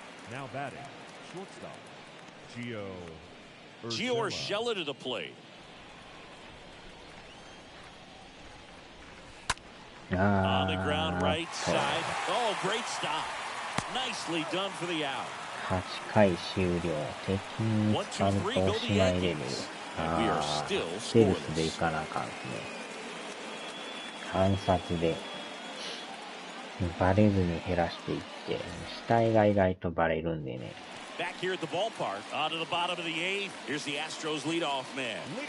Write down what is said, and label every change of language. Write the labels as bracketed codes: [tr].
[en] Now batting, shortstop, Gio Urshela to the plate. On the ground right side. Oh, great stop. Nicely done for the out. [ja] 8回終了。敵に見つかるとおしまいレベル。ああ、ステルスでいかなあかんですね。観察でバレずに減らしていって、死体が意外とバレるんでね。 [en] Back here at the ballpark, onto the bottom of the 8th. Here's the Astros leadoff man.